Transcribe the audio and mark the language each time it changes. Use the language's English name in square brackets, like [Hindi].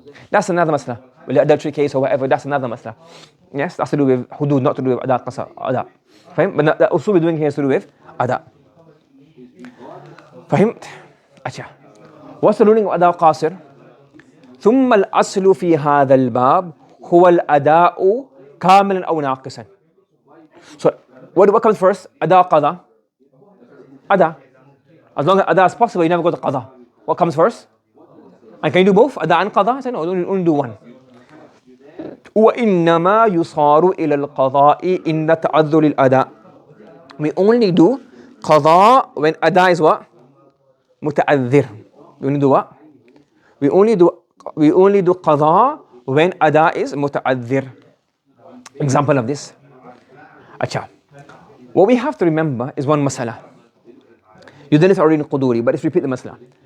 [English] That's another masla. With the adultery case or whatever, that's another masla. Yes, that's to do with hudud, not to do with ada, qasa, ada. Fahim? But the usool we're doing here is to do with ada. Fahim? Acha. What's the ruling of ada qasir? [Arabic] ثم الأصل في هذا الباب هو الأداء كاملا أو ناقصا. [English] So what comes first? Ada, qada? Ada. As long as ada is possible, you never go to qada. What comes first? And can you do both? Ada and qada? I said no, only do one. [Arabic] وإنما يصار إلى القضاء إن تعذر الأداء. [English] We only do qada when ada is what? متعذر. We only do what? We only do qada when ada is muta'adhir. Example of this. Acha. What we have to remember is one masala. You done this already in Quduri, but let's repeat the masala.